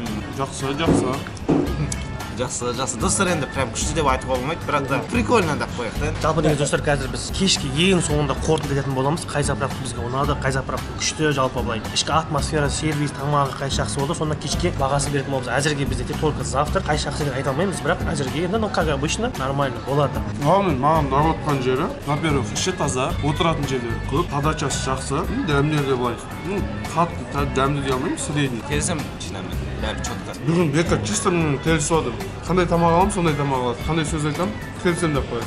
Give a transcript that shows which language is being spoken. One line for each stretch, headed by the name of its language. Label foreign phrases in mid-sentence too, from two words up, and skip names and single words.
Kazakh: Жақсы. Жақсы. Достар енді прям күшті деп айтуға болмайды, бірақ та прикольно деп қояйық та. Жалпы негізі достар, қазір біз кешке ең соңында қорытынды ететін боламыз. Қай заправка бізге ұнады, қай заправка күшті, жалпы былай. Ішкі атмосфера, сервис, тамағы қай жақсы болды, сонда кешке бағасын беретін боламыз. Әзірге бізде тек
Russian: только завтра
Kazakh: қай жақсы деп айта алмаймыз, бірақ әзірге енді
Russian: ну как обычно нормально
Kazakh: болады. Маған нағылатқан жері, во-первых, іші таза, отыратын жерлері көп, подачасы жақсы, дәмдері де былай. Қатты дәмді дей алмаймын, средний. Келсем, шынымен, бәрі чотқа. Бүгін бекер чисто келісіп отырмын. Қандай тамақ аламын, сондай тамақ алады. Қандай сөз айтамын, келсем деп қояды.